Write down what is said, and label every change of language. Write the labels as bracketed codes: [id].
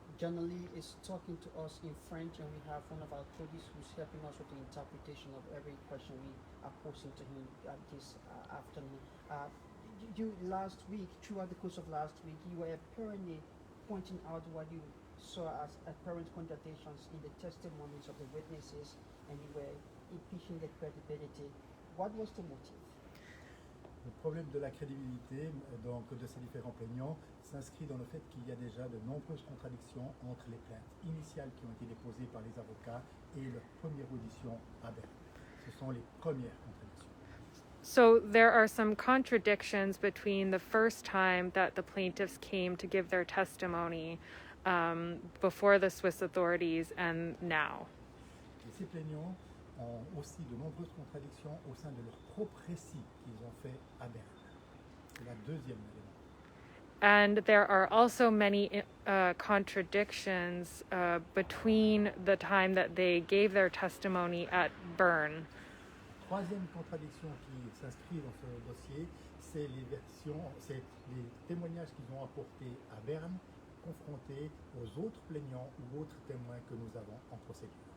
[en] Gianoli is talking to us in French, and we have one of our colleagues who's helping us with the interpretation of every question we are posing to him this afternoon. You last week, throughout the course of last week, you were apparently pointing out what you saw as apparent contradictions in the testimonies of the witnesses, and you were impeaching the credibility. What was the motive? [fr] Le problème de la crédibilité donc, de ces différents plaignants s'inscrit dans le fait qu'il y a déjà de nombreuses contradictions entre les plaintes initiales qui ont été déposées par les avocats et leur première audition à Berne. Ce sont les premières contradictions. [en] So there are some contradictions between the first time that the plaintiffs came to give their testimony before the Swiss authorities and now. [fr] Et ces plaignants ont aussi de nombreuses contradictions au sein de leur propre récit qu'ils ont fait à Berne. C'est la deuxième élément. [en] And there are also many contradictions between the time that they gave their testimony at Bern. [fr] Troisième contradiction qui s'inscrit dans ce dossier, c'est les témoignages qu'ils ont apportés à Berne, confrontés aux autres plaignants ou autres témoins que nous avons en procédure.